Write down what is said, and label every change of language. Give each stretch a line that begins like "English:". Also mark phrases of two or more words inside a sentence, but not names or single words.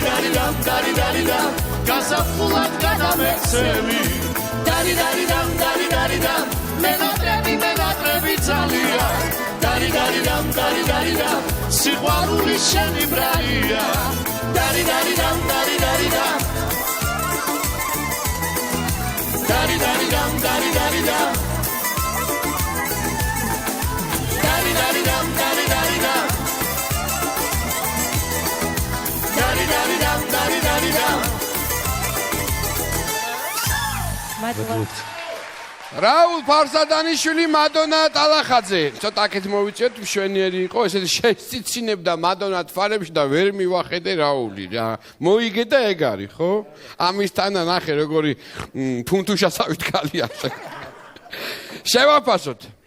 Georgian: dari dam გაზაფხულად გადამეცები Dari dari dam მენატრები ძალია Dari dari dam სიყვარული შენი ბრალია Dari dari dam Dari dari dam Dari dari dam Dari dari dam Dari dari dam Dari dari dam Dari dari dam Dari dari dam რაულ ფარსადანიშვილი მადონა ტალახაძე ცოტა აქეთ მოვიწიოთ მშვენიერი იყო ესეთი შეიცინებდა მადონა თვალებში და ვერ მივახედე რაული რა მოიგე და ეგ არის ხო ამისთანა ნახე როგორი ფუნთუშასავით კალია შევაფასოთ